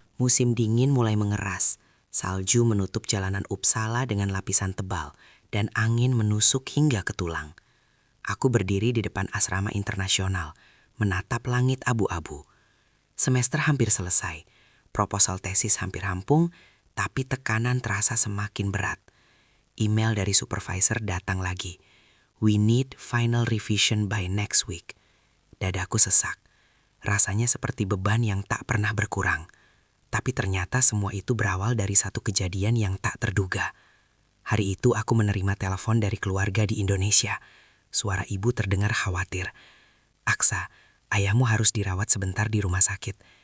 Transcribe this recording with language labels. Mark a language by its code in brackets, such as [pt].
[id] Musim dingin mulai mengeras. Salju menutup jalanan Uppsala dengan lapisan tebal, dan angin menusuk hingga ke tulang. Aku berdiri di depan asrama internasional, menatap langit abu-abu. Semester hampir selesai, proposal tesis hampir rampung, tapi tekanan terasa semakin berat. Email dari supervisor datang lagi. [en] "We need final revision by next week." [id] Dadaku sesak. Rasanya seperti beban yang tak pernah berkurang. Tapi ternyata semua itu berawal dari satu kejadian yang tak terduga. Hari itu aku menerima telepon dari keluarga di Indonesia. Suara ibu terdengar khawatir. "Aksa, ayahmu harus dirawat sebentar di rumah sakit.